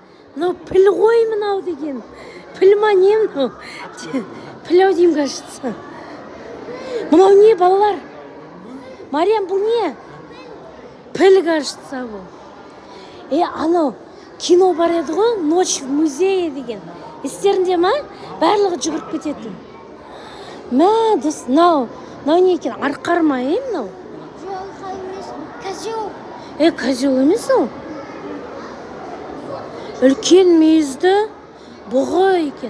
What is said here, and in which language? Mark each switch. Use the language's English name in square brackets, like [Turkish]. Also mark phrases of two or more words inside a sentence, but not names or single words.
[Kazakh] Мынау піл ғой мынау деген. Піл ма не мынау? Піл-ау деймін, кажется. Мынау не, балалар? Мариям, бұл не? Піл, кажется, бұл. Анау кино бар еді ғой, «Ночь в музее» деген. Естерінде ма? Барлығы жүгіріп кететін. Мә, дос, мынау не екен? Арқар ма, мынау? Жоқ, емес. Козел. Козел емес ол. Үлкен мүйізді бұғы екен.